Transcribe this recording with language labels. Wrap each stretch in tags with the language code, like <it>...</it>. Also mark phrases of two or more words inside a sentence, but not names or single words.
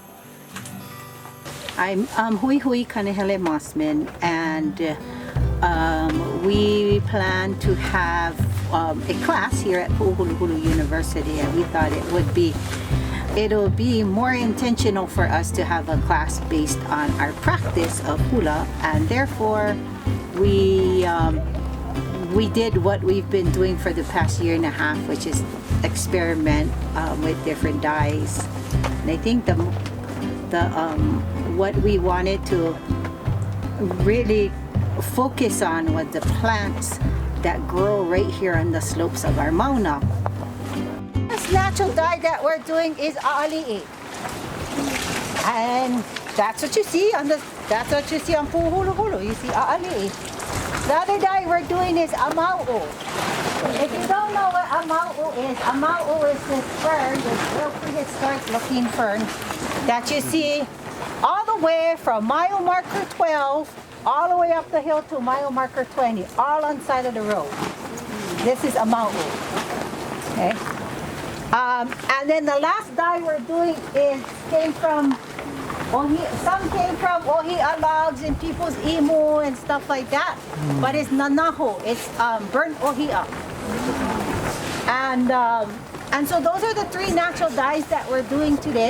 <en>I'm Huihui Kanahele-Mossman, and we plan to have a class here at Puʻuhuluhulu University, and we thought it'll be more intentional for us to have a class based on our practice of hula, and therefore we did what we've been doing for the past year and a half, which is experiment with different dyes. And I think what we wanted to really focus on was the plants that grow right here on the slopes of our Mauna. This natural dye that we're doing is ʻaʻaliʻi, and that's what you see on Puʻuhuluhulu. You see ʻaʻaliʻi. The other dye we're doing is ʻamauʻu. If you don't know what ʻamauʻu is this fern, this real prehistoric looking fern that you see all the way from mile marker 12 all the way up the hill to mile marker 20, all on side of the road. This is ʻamauʻu. Okay. And then the last dye we're doing came from ohia logs and people's imu and stuff like that. But it's nanaho. It's burnt ohia. And so those are the three natural dyes that we're doing today.</en>